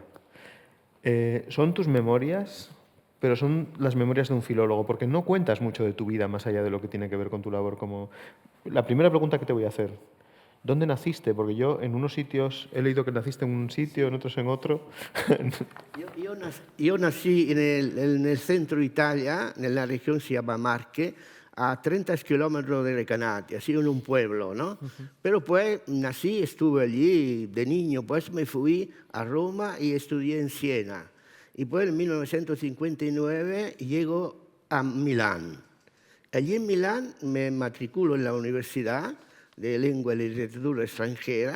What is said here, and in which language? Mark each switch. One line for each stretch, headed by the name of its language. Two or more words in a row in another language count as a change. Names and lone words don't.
Spanish: Son tus memorias, pero son las memorias de un filólogo, porque no cuentas mucho de tu vida más allá de lo que tiene que ver con tu labor como... La primera pregunta que te voy a hacer, ¿dónde naciste? Porque yo en unos sitios he leído que naciste en un sitio, en otros en otro.
Italian: Io nasci nel centro Italia, nella regione si chiama Marche,
Spanish: a 30 kilómetros de Recanati, así en un pueblo, ¿no? Pero pues nací, estuve allí de niño, pues me fui a Roma y estudié en Siena. Y pues en 1959 llego a Milán. Allí en Milán me matriculo en la Universidad de Lengua y Literatura Extranjeras.